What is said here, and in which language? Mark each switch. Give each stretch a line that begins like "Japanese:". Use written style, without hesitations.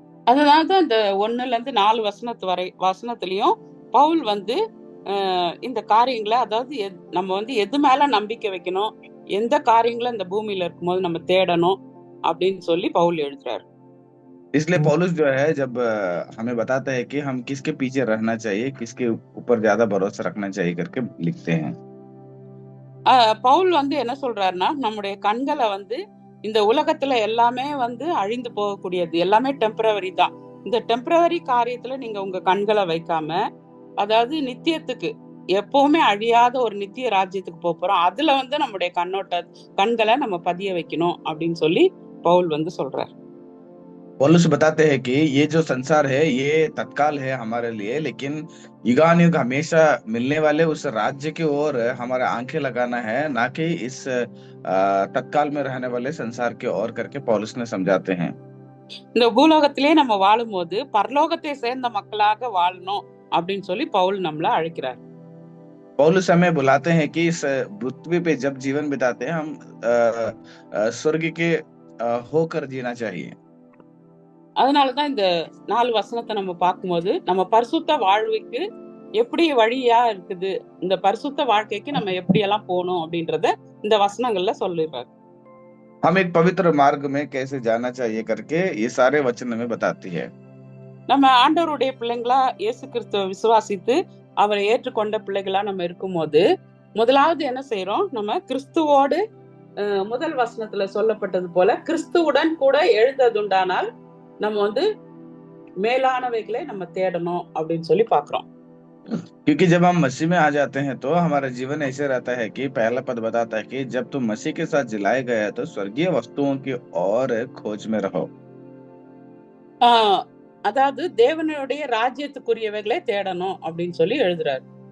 Tamil: அதனாலதான் இந்த 1-4 வசனத்திலையும் பவுல் வந்து இந்த காரியங்களை, அதாவது நம்ம வந்து எது மேல நம்பிக்கை வைக்கணும், எந்த காரியங்களை இந்த பூமியில இருக்கும்போது நம்ம தேடணும் அப்படின்னு சொல்லி பவுல் எழுதுறாரு.
Hindi: इसलिए पौलुस जो है जब हमें बताता है कि हम किसके पीछे रहना चाहिए, किसके ऊपर ज्यादा भरोसा रखना चाहिए करके लिखते हैं।
Tamil: பவுல் வந்து என்ன சொல்றாருன்னா, நம்முடைய கண்களை வந்து இந்த உலகத்துல எல்லாமே வந்து அழிந்து போகக்கூடியது, எல்லாமே டெம்பரவரி தான். இந்த டெம்பரவரி காரியத்துல நீங்க உங்க கண்களை வைக்காம, அதாவது நித்தியத்துக்கு, எப்பவுமே அழியாத ஒரு நித்திய ராஜ்யத்துக்கு போறோம், அதுல வந்து நம்முடைய கண்களை நம்ம பதிய வைக்கணும் அப்படின்னு சொல்லி பவுல் வந்து சொல்றார்.
Hindi: पौलुस बताते हैं कि ये जो संसार है ये तत्काल है हमारे लिए, लेकिन युगानुयुग हमेशा मिलने वाले उस राज्य की ओर हमारा आंखें लगाना है, ना कि इस तत्काल में रहने वाले संसार की ओर करके पौलुस ने समझाते हैं।
Tamil: இந்த பூலோகத்திலே நம்ம வாழும் போது பரலோகத்தை சேர்ந்த மக்களாக வாழணும் அப்படின்னு சொல்லி பவுல் நம்மள அழைக்கிறார்.
Hindi: पौलुस हमें बुलाते हैं कि इस पृथ्वी पे जब जीवन बिताते हैं हम स्वर्ग के होकर जीना चाहिए।
Tamil: அதனாலதான் இந்த 4 வசனத்தை நம்ம பார்க்கும்போது நம்ம பரிசுத்த வாழ்வுக்கு எப்படி வழியா இருக்குது, இந்த பரிசுத்த வாழ்க்கைக்கு நம்ம எப்படி எல்லாம் போகணும் அப்படின்றத இந்த வசனங்கள்ல சொல்லிடுறாரு.
Hindi: हम एक पवित्र मार्ग में कैसे जाना चाहिए करके ये सारे वचन हमें बताती है।
Tamil: நம்ம ஆண்டவருடைய பிள்ளைங்களா இயேசு கிறிஸ்துவை விசுவாசித்து அவரை ஏற்றுக்கொண்ட பிள்ளைகளா நம்ம இருக்கும்போது முதலாவது என்ன செய்யறோம், நம்ம கிறிஸ்துவோடு முதல் வசனத்துல சொல்லப்பட்டது போல கிறிஸ்துவுடன் கூட எழுந்ததுண்டானால் நம்ம வந்து மேலானவைகளை நம்ம தேடணும் அப்படின்னு சொல்லி பாக்குறோம்.
Hindi: क्योंकि जब हम मसीह में आ जाते हैं तो हमारा जीवन ऐसे रहता है कि पहला पद बताता है कि जब तुम मसीह के साथ जिलाए गए हो तो स्वर्गीय वस्तुओं की और खोज में रहो।
Tamil: அதாவது தேவனுடைய ராஜ்யத்துக்குரியவைகளை தேடணும் அப்படின்னு சொல்லி எழுதுறாரு.